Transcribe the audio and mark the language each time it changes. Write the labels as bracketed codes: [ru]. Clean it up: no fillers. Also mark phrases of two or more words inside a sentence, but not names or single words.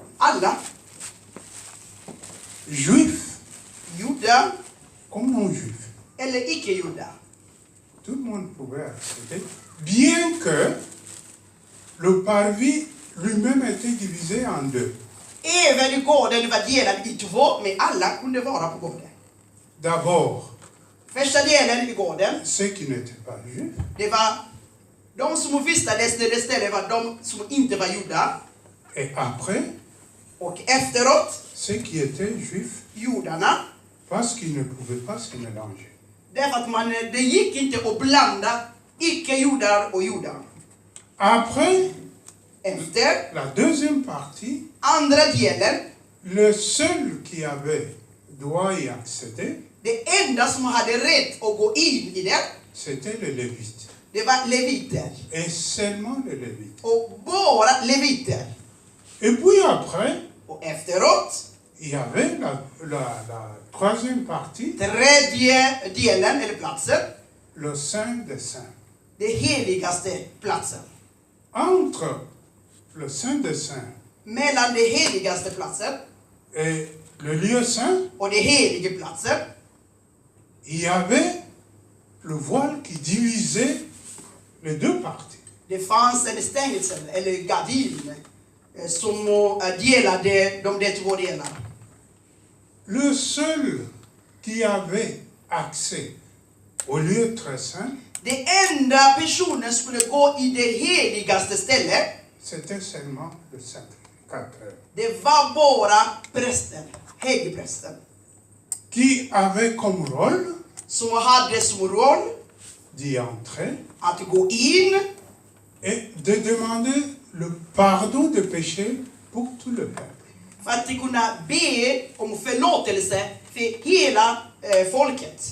[sv] Alla. [fr] Juifs [sv] Judar [fr] comme non-juifs. [sv] eller icke-judar. [fr] Tout le monde pouvait accéder, bien que le parvis lui-même était divisé en deux. [sv] Även gården var delad i två, men alla kunde vara på gården. [fr] D'abord, [sv] Första delen i gården, [fr] ceux qui n'étaient pas juifs, [sv] det var de som vistades där det stället var de som inte var judar. [fr] et après, [sv] Och efteråt, [fr] ceux qui étaient juifs, [sv] judarna. [fr] parce qu'ils ne pouvaient pas se mélanger. [sv] Därför att det gick inte att blanda icke-judar och judar. [fr] Après, [sv] Efter [fr] la deuxième partie, [sv] andra delen, [fr] le seul qui avait droit y accéder, [sv] det enda som hade rätt att gå in i det, [fr] c'était les Lévites. [sv] det var leviter. [fr] Et seulement les Lévites. [sv] Och bara leviter. [fr] Et puis après, [sv] Och efteråt, [fr] il y avait la troisième partie, [sv] tredje delen, eller platsen, [fr] le Saint des Saints. [sv] det heligaste platsen. [fr] Entre le Saint des Saints [sv] Mellan det heligaste platsen [fr] et le lieu saint, [sv] och det helige platsen, [fr] il y avait le voile qui divisait les deux parties. [sv] det fanns en stängsel, eller gardin, som delade de två delarna. [fr] Le seul qui avait accès au lieu très saint, [sv] Det enda personen skulle gå i det heligaste stället, [fr] c'était seulement le sacrificateur, [sv] det var bara prästen, högprästen, [fr] qui avait comme rôle [sv] som hade som roll [fr] d'y entrer [sv] att gå in [fr] et de demander le pardon des péchés pour tout le peuple. [sv] för att kunna be om förlåtelse för hela folket.